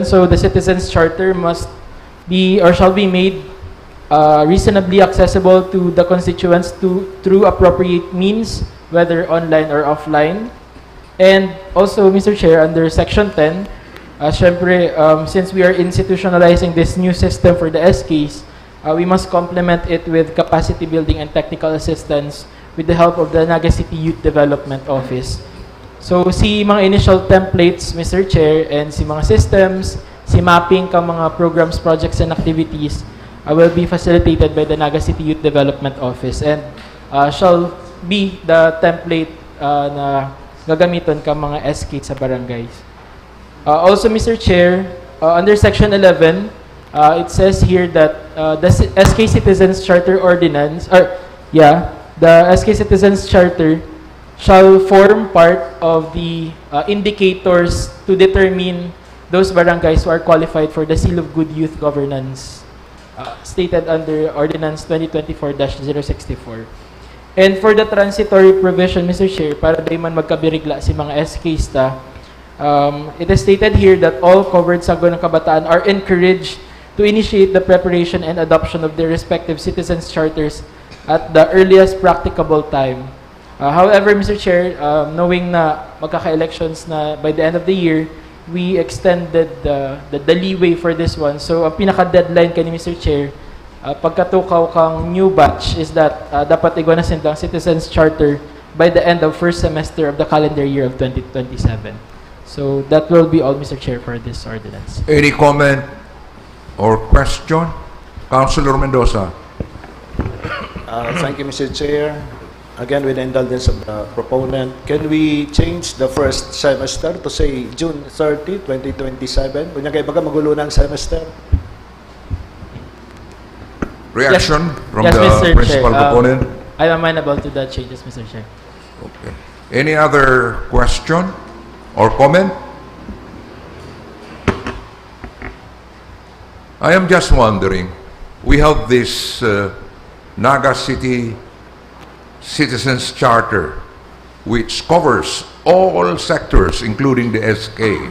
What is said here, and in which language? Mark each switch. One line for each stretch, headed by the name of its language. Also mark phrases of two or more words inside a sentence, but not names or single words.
English: So the Citizens Charter must be or shall be made reasonably accessible to the constituents through appropriate means, whether online or offline. And also, Mr. Chair, under Section 10, syempre, since we are institutionalizing this new system for the SKs, we must complement it with capacity building and technical assistance with the help of the Naga City Youth Development Office. So,
Bikol: si mga
English: initial templates, Mr. Chair, and
Bikol: si mga
English: systems, si mapping
Bikol: ka mga
English: programs, projects, and activities will be facilitated by the Naga City Youth Development Office and shall be the template
Bikol: na gagamiton ka mga SK sa barangays.
English: Also, Mr. Chair, under Section 11, it says here that the SK Citizens Charter Ordinance, the SK Citizens Charter shall form part of the indicators to determine those barangays who are qualified for the Seal of Good Youth Governance, stated under Ordinance 2024-064. And for the transitory provision, Mr. Chair,
Bikol: para di man magkabirigla si mga
English: SKs it is stated here that all covered Sangguniang Kabataan are encouraged to initiate the preparation and adoption of their respective citizens' charters at the earliest practicable time. However, Mr. Chair, knowing
Bikol: na magkaka-elections na
English: by the end of the year, we extended the leeway for this one. So,
Bikol: ang pinaka-deadline kani Mr.
English: Chair,
Bikol: pagkatukaw kang
English: new batch is that
Bikol: dapat igwanasin ang
English: Citizens Charter by the end of first semester of the calendar year of 2027. So that will be all, Mr. Chair, for this ordinance. Any comment or question? Councilor Mendoza. Thank you, Mr. Chair. Again, with the indulgence of the proponent, can we change the first semester to say June 30, 2027?
Bikol: Kunya kay baga magulo na ang semester.
English: Reaction from yes, the Mr. principal Chair, proponent? I'm amenable to that changes, Mr. Chair. Okay. Any other question or comment? I am just wondering, we have this Naga City Citizens Charter, which covers all sectors, including the SK.